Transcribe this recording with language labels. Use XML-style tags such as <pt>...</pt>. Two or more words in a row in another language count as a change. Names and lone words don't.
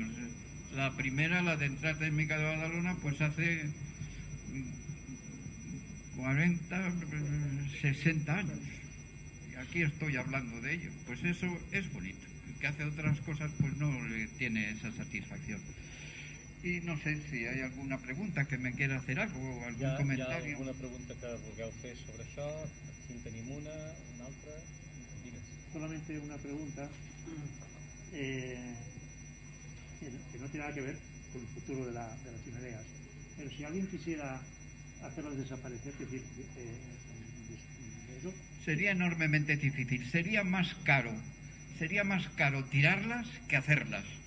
<es>La primera, la de entrar térmica de Badalona, pues hace 40, 60 años. Y aquí estoy hablando de ello. Pues eso es bonito. El que hace otras cosas pues no le tiene esa satisfacción.</es> <ca>I no sé si hi ha alguna pregunta</ca> <es>que me quiera hacer algo</es> <ca>o algun comentari. Hi ha alguna pregunta que vulgueu fer sobre això? Aquí en tenim una altra. Digues.</ca> <es>Solamente una pregunta que no tiene nada que ver con el futuro de las chimeneas, pero si alguien quisiera hacerlas desaparecer, es decir, eso sería enormemente difícil, sería más caro tirarlas que hacerlas.</es>